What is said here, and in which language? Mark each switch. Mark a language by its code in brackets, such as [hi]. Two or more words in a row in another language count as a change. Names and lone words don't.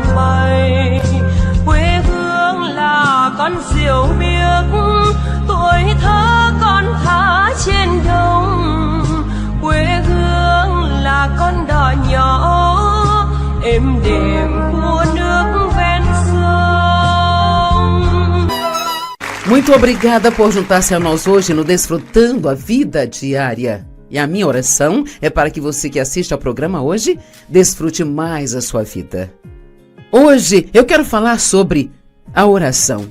[vi] bay, quê hương là con diều biếc, tuổi thơ con thả trên đồng, quê hương là con đò nhỏ êm đềm của nước ven sông. [pt] Muito obrigada por juntar-se a nós hoje no Desfrutando a Vida Diária. E a minha oração é para que você que assiste ao programa hoje desfrute mais a sua vida. Hoje eu quero falar sobre a oração.